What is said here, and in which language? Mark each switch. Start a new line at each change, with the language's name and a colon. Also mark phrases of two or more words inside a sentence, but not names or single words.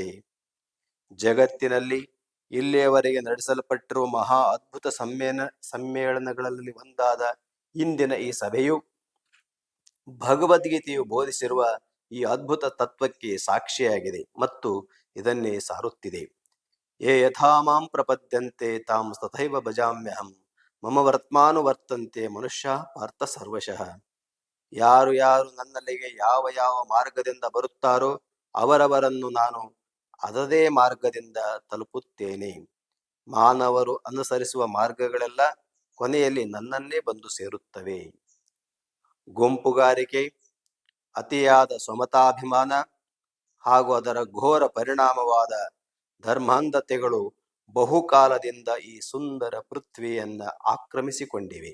Kannada: ಜಗತ್ತಿನಲ್ಲಿ ಇಲ್ಲಿಯವರೆಗೆ ನಡೆಸಲ್ಪಟ್ಟಿರುವ ಮಹಾ ಅದ್ಭುತ ಸಮ್ಮೇಳನಗಳಲ್ಲಿ ಒಂದಾದ ಇಂದಿನ ಈ ಸಭೆಯು ಭಗವದ್ಗೀತೆಯು ಬೋಧಿಸಿರುವ ಈ ಅದ್ಭುತ ತತ್ವಕ್ಕೆ ಸಾಕ್ಷಿಯಾಗಿದೆ ಮತ್ತು ಇದನ್ನೇ ಸಾರುತ್ತಿದೆ.
Sanskrit: ಯೇ ಯಥಾ ಮಾಂ ಪ್ರಪದ್ಯಂತೆ ತಾಂ ತಥೈವ ಭಜಾಮ್ಯಹಂ ಮಮ ವರ್ತಂತೆ ಮನುಷ್ಯ ಪಾರ್ಥ ಸರ್ವಶಃ.
Kannada: ಯಾರು ಯಾರು ನನ್ನಲ್ಲಿಗೆ ಯಾವ ಯಾವ ಮಾರ್ಗದಿಂದ ಬರುತ್ತಾರೋ ಅವರವರನ್ನು ನಾನು ಅದದೇ ಮಾರ್ಗದಿಂದ ತಲುಪುತ್ತೇನೆ. ಮಾನವರು ಅನುಸರಿಸುವ ಮಾರ್ಗಗಳೆಲ್ಲ ಕೊನೆಯಲ್ಲಿ ನನ್ನನ್ನೇ ಬಂದು ಸೇರುತ್ತವೆ. ಗುಂಪುಗಾರಿಕೆ, ಅತಿಯಾದ ಸ್ವಮತಾಭಿಮಾನ ಹಾಗೂ ಅದರ ಘೋರ ಪರಿಣಾಮವಾದ ಧರ್ಮಾಂಧತೆಗಳು ಬಹುಕಾಲದಿಂದ ಈ ಸುಂದರ ಪೃಥ್ವಿಯನ್ನ ಆಕ್ರಮಿಸಿಕೊಂಡಿವೆ.